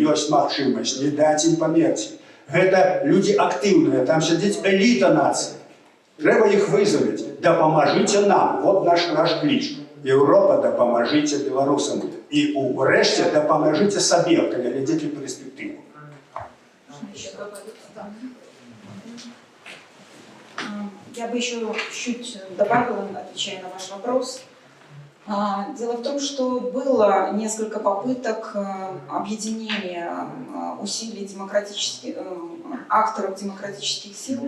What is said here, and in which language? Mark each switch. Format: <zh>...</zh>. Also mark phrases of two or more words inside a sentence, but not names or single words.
<be>Ёсць магчымасць, не даць ім памерці. Гэта людзі актыўныя, там сядзіць эліта нацыі. Трэба іх вызваліць. Дапамажыце нам. Вот наш кліч. Еўропа, дапамажыце беларусам. І ўрэшце дапамажыце сабе, калі глядзіце перспектыву.</be> <ru>Я бы еще чуть добавила, отвечая на ваш вопрос. Дело в том, что было несколько попыток объединения усилий акторов демократических сил.</ru>